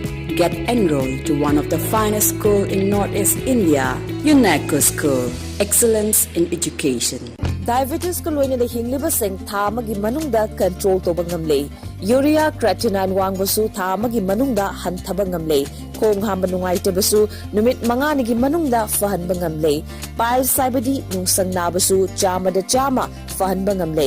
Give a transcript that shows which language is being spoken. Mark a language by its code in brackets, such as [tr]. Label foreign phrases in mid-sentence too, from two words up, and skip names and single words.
[en] Get enrolled to one of the finest schools in Northeast India, UNESCO School. Excellence in Education. [mni] Diabetes ko loina na hingliba sing thama gi manungda control to bangamle. Urea creatinine wangbasu thama gi manungda hantaba ngamle. Kong hamba nungaite basu numit mangani gi manungda fahan bangamle. Pile saibadi nungsang nabasu chama da chama fahan bangamle.